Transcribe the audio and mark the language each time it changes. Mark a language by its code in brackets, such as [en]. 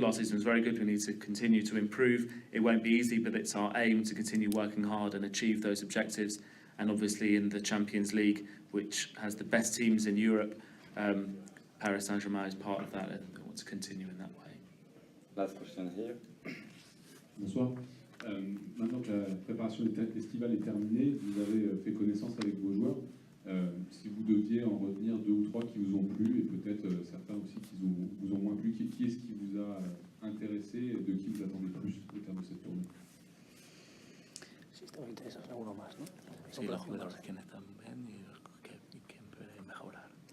[en] Last season was very good. We need to continue to improve. It won't be easy, but it's our aim to continue working hard and achieve those objectives. And obviously in the Champions League, which has the best teams in Europe, Paris Saint-Germain is part of that, and we want to continue in that way. Last question here. [fr] Bonsoir. Maintenant que la préparation estivale est terminée, vous avez fait connaissance avec vos joueurs. Si vous deviez en retenir 2 ou 3 qui vous ont plu, et peut-être certains aussi qui vous ont moins plu, qui est-ce qui vous a intéressé et de qui vous attendez plus au terme de cette tournée? [es] Sí, estaba interesado en alguno más, ¿no? Sí, los jugadores que están bien y los que pueden mejorar.